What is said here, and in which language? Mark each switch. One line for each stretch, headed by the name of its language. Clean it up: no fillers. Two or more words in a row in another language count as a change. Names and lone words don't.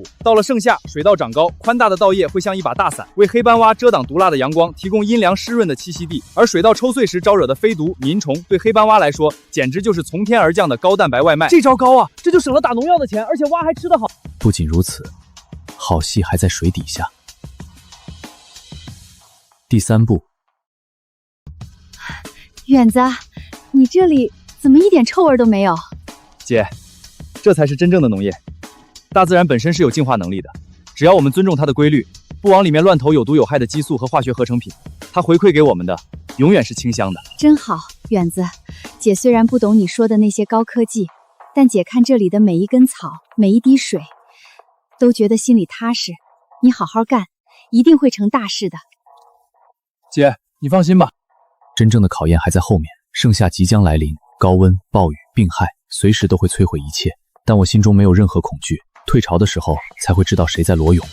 Chinese: 到了盛夏，水稻長高，寬大的稻葉會像一把大傘，為黑斑蛙遮擋毒辣的陽光，提供陰涼濕潤的棲息地。而水稻抽穗時招惹的飛毒、民蟲，對黑斑蛙來說，簡直就是從天而降的高蛋白外賣。這招高啊！這就省了打農藥的錢，而且蛙還吃得好。不僅如此，好戲還在水底下。第三步，遠子，你這裡怎麼一點臭味都沒有？姐，這才是真正的農業。大自然本身是有淨化能力的，只要我們尊重它的規律，不往裡面亂投有毒有害的激素和化學合成品，它回饋給我們的永遠是清香的。真好，遠子，姐雖然不懂你說的那些高科技，但姐看這裡的每一根草，每一滴水，都覺得心裡踏實。你好好幹，一定會成大事的。姐，你放心吧，真正的考驗還在後面。盛夏即將來臨，高溫、暴雨、病害，隨時都會摧毀一切。但我心中沒有任何恐懼。退潮的時候才會知道誰在裸泳。